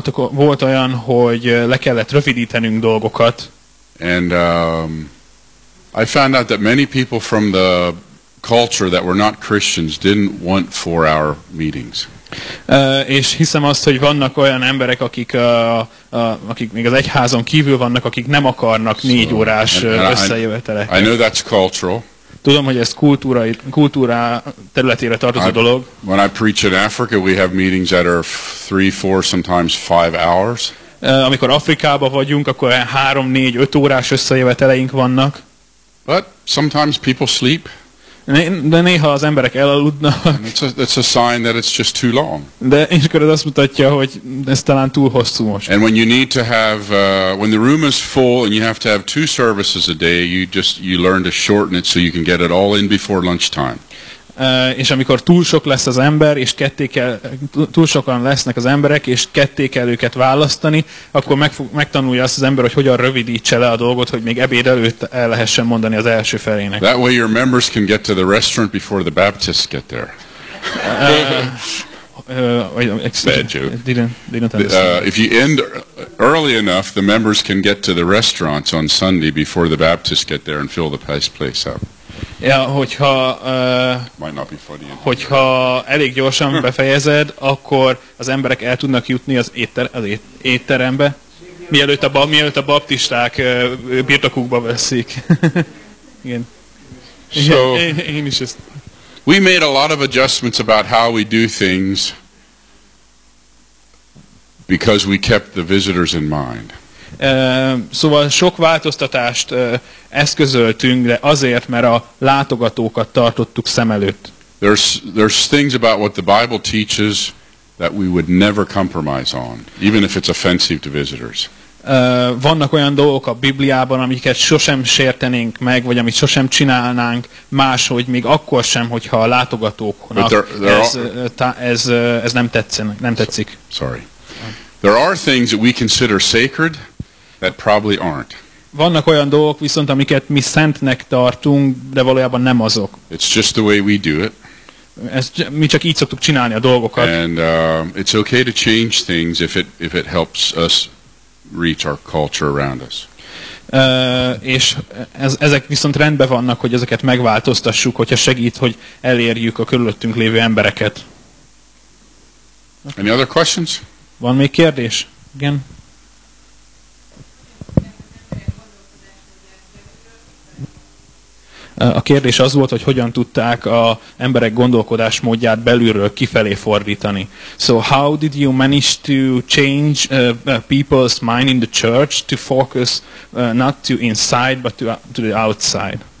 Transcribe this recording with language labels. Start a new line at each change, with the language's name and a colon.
Hungarian: Volt olyan, hogy le kellett rövidítenünk dolgokat.
English: And I found out that many people from the culture that were not Christians didn't want 4-hour meetings.
Hungarian: És hiszem azt, hogy vannak olyan emberek, akik még az egyházon kívül vannak, akik nem akarnak 4 órás összejöveteleket.
English: I know that's cultural.
Hungarian: Tudom, hogy ez kultúra területére tartozó dolog.
English: When I preach in Africa, we have meetings that are 3-4, sometimes 5 hours.
Hungarian: Amikor Afrikában vagyunk, akkor 3-4-5 órás összejöveteleink vannak.
English: But sometimes people sleep.
Hungarian: De néha az emberek elaludnak.
English: It's a sign that it's just too long.
Hungarian: De és akkor ez azt mutatja, hogy ez talán túl hosszú most.
English: And when you need to have when the room is full and you have to have 2 services a day, you learn to shorten it so you can get it all in before lunchtime.
Hungarian: És amikor túl sok lesz az ember, és túl sokan lesznek az emberek, és ketté kell őket választani, akkor megtanulja azt az ember, hogy hogyan rövidítse le a dolgot, hogy még ebéd előtt el lehessen mondani az első felének.
English: That way your members can get to the restaurant before the Baptists get there. If you end early enough, the members can get to the restaurants on Sunday before the Baptists get there and fill the place up.
Hungarian: Ja, hogyha elég gyorsan befejezed, akkor az emberek el tudnak jutni az étterembe, mielőtt a baptisták birtokukba veszik. Igen.
English: So,
Hungarian: én is ezt.
English: We made a lot of adjustments about how we do things because we kept the visitors in mind.
Hungarian: Szóval sok változtatást eszközöltünk, de azért, mert a látogatókat tartottuk szem előtt.
English: There's things about what the Bible teaches that we would never compromise on, even if it's offensive to visitors.
Hungarian: Vannak olyan dolgok a Bibliában, amiket sosem sértenénk meg, vagy amit sosem csinálnánk máshogy, még akkor sem, hogyha a látogatóknak ez nem tetszik.
English: Sorry. There are things that we consider sacred that probably aren't.
Hungarian: Vannak olyan dolgok viszont, amiket mi szentnek tartunk, de valójában nem azok.
English: It's just the way we do it.
Hungarian: Mi csak így szoktuk csinálni a dolgokat.
English: And it's okay to change things if it helps us reach our culture around us.
Hungarian: És ezek viszont rendben vannak, hogy ezeket megváltoztassuk, hogyha segít, hogy elérjük a körülöttünk lévő embereket.
English: Any other questions?
Hungarian: Van még kérdés? Igen. A kérdés az volt, hogy hogyan tudták a emberek gondolkodásmódját belülről kifelé fordítani.
English: So how did you manage to change people's mind in the church to focus not to inside but to the outside?